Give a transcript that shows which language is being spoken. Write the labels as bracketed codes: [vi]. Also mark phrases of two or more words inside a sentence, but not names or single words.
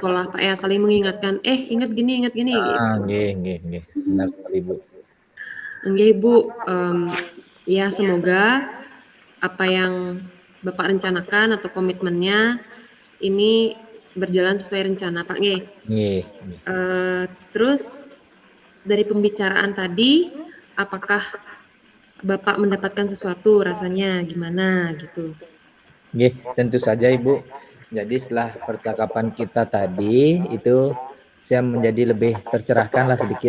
[id] sekolah Pak ya, saling mengingatkan, ingat gini gitu. Nggih, benar sekali, Bu. Nggih Ibu, ya semoga apa yang Bapak rencanakan atau komitmennya ini berjalan sesuai rencana Pak nggih. Nggih. Terus dari pembicaraan tadi, apakah Bapak mendapatkan sesuatu rasanya gimana gitu? Nggih, tentu saja Ibu. Jadi setelah percakapan kita tadi itu saya menjadi lebih tercerahkan lah sedikit.